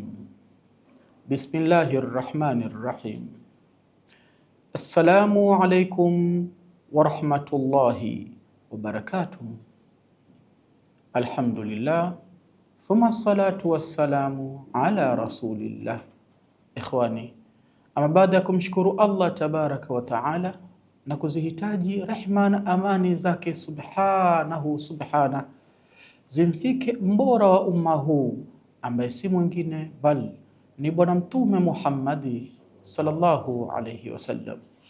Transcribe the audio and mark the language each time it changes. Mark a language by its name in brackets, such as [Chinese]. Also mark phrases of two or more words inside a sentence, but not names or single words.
[Arabic] بسم الله الرحمن الرحيم. السلام عليكم ورحمة الله وبركاته. الحمد لله ثم الصلاة والسلام على رسول الله. [Swahili] Ikhwani, ama baada ya kumshukuru Allah [Arabic] تبارك وتعالى [Swahili] na kuzihitaji rehma na amani zake subhana zimfike mbora wa umma huu ambaye si mwingine bal ni Bwana Mtume Muhammadi [Arabic] صلى الله عليه وسلم,